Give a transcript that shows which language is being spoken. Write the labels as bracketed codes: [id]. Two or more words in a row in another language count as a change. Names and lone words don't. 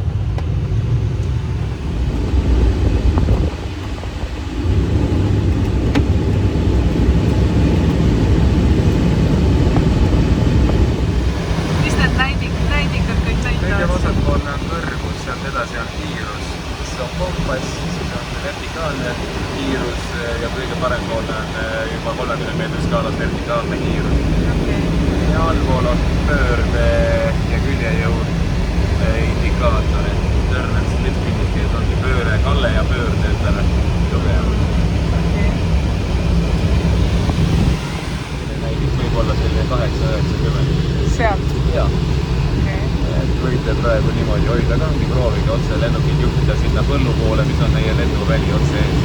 [et] Kõige vasakpoolne on kõrgus, sealt edasi on kiirus, siis on kompass, siis on vertikaalne kiirus ja kõige parempoolne on juba 30 meetri skaalas vertikaalne kiirus. Ja allpool on pöörde ja küljejõu indikaatorid. [en] Turn and slip indicate [et] ongi pööre, kalle ja pöörde ütleme tugevam. Näiteks võib olla selline 8-90. Sealt? Jaa. Võite praegu niimoodi hoida ka, ongi proovige otse lennukid juhtida sinna põllu poole, mis on meie lennuväli otse ees.